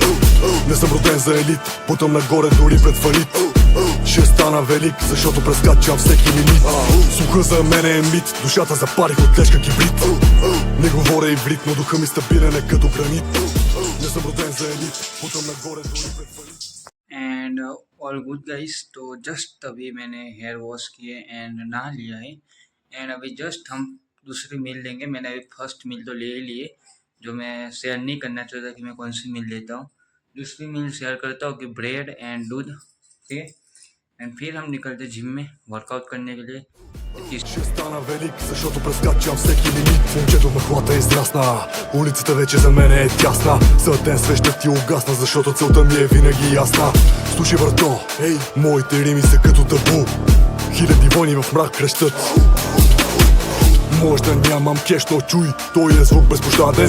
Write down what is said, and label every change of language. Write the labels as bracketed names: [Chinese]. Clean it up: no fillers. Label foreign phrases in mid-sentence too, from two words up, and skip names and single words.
[Bulgarian] Не съм роден за елит, путам нагоре дори пред фалит. Ще стана велик, защото прескачам всеки лимит. Слуха за мен е мит, душата запалих от тежка кибрид. Не говоря иврит, но духа ми стабилен е като гранит. Не съм роден за елит, путам нагоре дори пред фалит. [English] and all good guys. [Hindi] तो जस्ट अभी मैंने [English] hair wash [Hindi] किए एंड नहा लिया है। एंड अभी जस्ट हम दूसरी मील लेंगे। मैंने अभी [English] first meal [Hindi] तो ले ही लिए, जो मैं शेयर नहीं करना चाहता कि मैं कौन सी मील लेता हूँ। दूसरी [English] meal share [Hindi] करता हूँ कि [English] bread and [Hindi] दूध, ठीक है। एंड फिर हम निकलते जिम में वर्कआउट करने के लिए। [Bulgarian] Ще стана велик, защото прескачам всеки лимит. Момчето махлата израсна, улицата вече за мен е тясна. За ден свеща ти угасна, защото целта ми е винаги ясна. Слушай брато, моите рими са като табу. Хиляди войни в мрак крещат. Може да нямам кеш, но чуй, той е звук безпощаден.